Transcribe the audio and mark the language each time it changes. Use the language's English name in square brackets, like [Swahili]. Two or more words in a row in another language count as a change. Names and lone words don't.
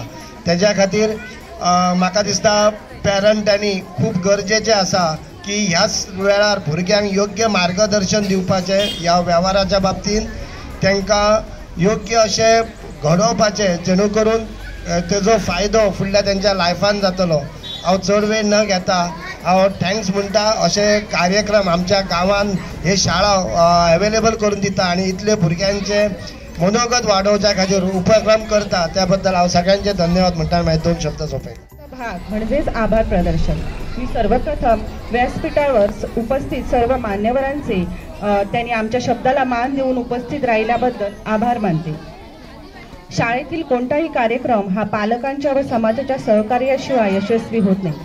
[Konkani] तेज्या खातीर म्हाका दिसता पॅरंटांनी खूप गरजेचें आसा की ह्याच वेळार भुरग्यांक योग्य मार्गदर्शन दिवपाचें ह्या वेव्हाराच्या बाबतींत तांकां योग्य अशें घडोवपाचें जेणू करून तेजो फायदो फुडल्या तेंच्या लायफान जातलो. हांव चड वेळ न घेता हांव थँक्स म्हणटा अशे कार्यक्रम आमच्या गांवांत हे शाळा अवेलेबल करून दिता आणि इतले भुरग्यांचे मनोगत वाडोवच्या खातीर उपक्रम करता त्या बद्दल हांव सगळ्यांचे धन्यवाद म्हणटा. मागीर 2 शब्द सोंपयता. [Marathi] भाग म्हणजेच आभार प्रदर्शन. मी सर्वप्रथम व्यासपीठावर उपस्थित सर्व मान्यवरांचे त्यांनी आमच्या शब्दाला मान देऊन उपस्थित राहिल्याबद्दल आभार मानते. शाळेतील कोणताही कार्यक्रम हा पालकांच्या व समाजाच्या सहकार्याशिवाय यशस्वी होत नाही.